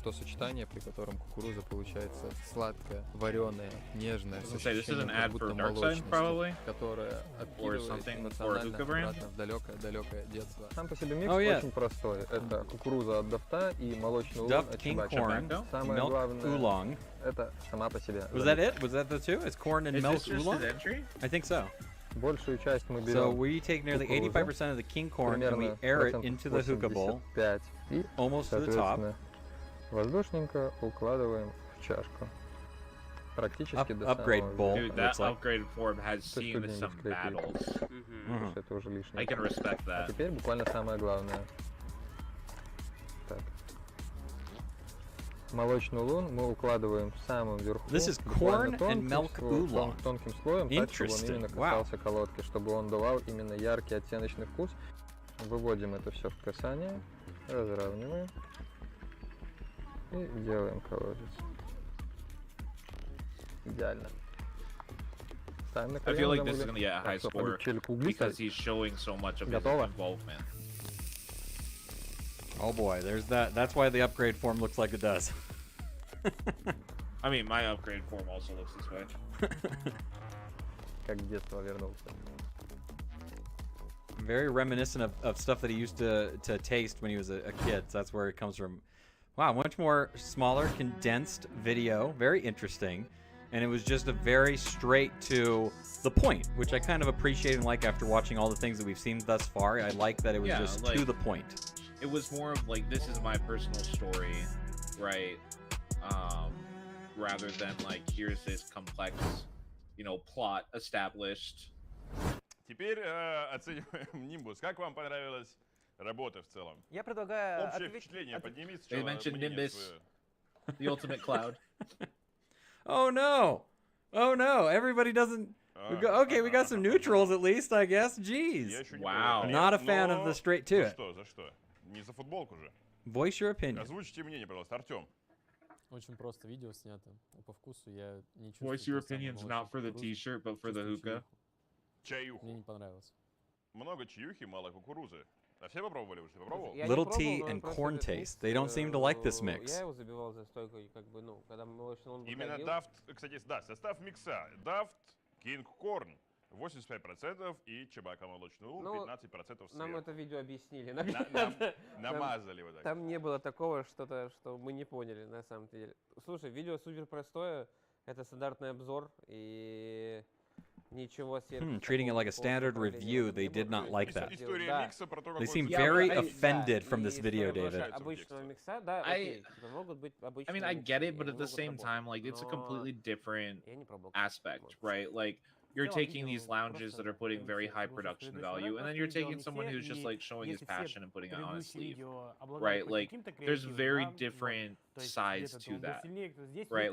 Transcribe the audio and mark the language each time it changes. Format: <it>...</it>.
<ru>То сочетание, при котором кукуруза получается сладкая, вареная, нежная, с ощущением как будто молочности, которая отпиливает эмоционально обратно в далекое детство. Сам по себе микс очень простой. Это кукуруза от дафта и молочный улун от чебака. Самое главное это сама по себе.</ru> <en>Was that it? Was that the two? It's corn and milk oolong? I think so.</en> <ru>Большую часть мы берем.</ru> <en>So we take nearly 85% of the king corn and we air it into the hookah bowl,</en> <ru>и,</ru> <en>almost to the top.</en> <ru>Воздушненько укладываем в чашку. Практически до</ru> <en>upgrade bowl. Dude, that upgraded form has seen some battles.</en> <ru>Это уже лишнее.</ru> <en>I can respect that.</en> <ru>А теперь буквально самое главное. Так. Молочный улун мы укладываем в самом верху.</ru> <en>This is corn and milk oolong.</en> <ru>Тонким слоем, так, чтобы он именно касался колодки, чтобы он давал именно яркий оттеночный вкус. Выводим это все в касание, разравниваем и делаем колодец. Идеально. Ставим на</ru> <en>I</en> <ru>колено,</ru> <en>feel like this is gonna get a high score because he's showing so much of his involvement. Oh boy, there's that. That's why the upgrade form looks like it does. I mean, my upgrade form also looks this way.</en> <ru>Как в детство вернулся.</ru> <en>Very reminiscent of stuff that he used to taste when he was a kid. So that's where it comes from. Wow, much more smaller, condensed video. Very interesting. And it was just a very straight to the point, which I kind of appreciate and like after watching all the things that we've seen thus far. I like that it was just to the point. It was more of like, this is my personal story, right? Rather than like, here's this complex, you know, plot established.</en> <ru>Теперь оцениваем Nimbus. Как вам понравилась работа в целом? Я предлагаю Общее впечатление подними</ru> <en>They mentioned Nimbus, the ultimate cloud. Oh no! Oh no! Everybody doesn't. Okay, we got some neutrals at least, I guess. Jeez. Wow. Not a fan of the straight to it.</en> <ru>За что? Не за футболку же.</ru> <en>Voice your opinion.</en> <ru>Озвучьте мнение, пожалуйста, Артем. Очень просто видео снято. По вкусу я не чувствую.</ru> <en>Voice your opinions not for the t-shirt, but for the hookah.</en> <ru>Чаюху. Мне не понравилось. Много чаюхи, мало кукурузы. А все попробовали уже? Ты попробовал?</ru> <en>Little tea and corn taste. They don't seem to like this mix.</en> <ru>Я его забивал за стойкой, как бы, ну, когда молочный он Именно дафт, кстати, да, состав микса. Дафт, кинг корн 85% и чебака молочный улун 15% сверху. Нам это видео объяснили. Намазали вот так. Там не было такого что-то, что мы не поняли на самом деле. Слушай, видео супер простое. Это стандартный обзор и ничего сверх.</ru> <en>Treating it like a standard review, they did not like that. They seem very offended from this video, David.</en> <ru>Обычного микса, да, окей, могут быть обычные.</ru> <en>I mean, I get it, but at the same time, like, it's a completely different aspect, right? Like, you're taking these lounges that are putting very high production value, and then you're taking someone who's just like showing his passion and putting it on his sleeve, right? Like, there's very different sides to that, right?</en>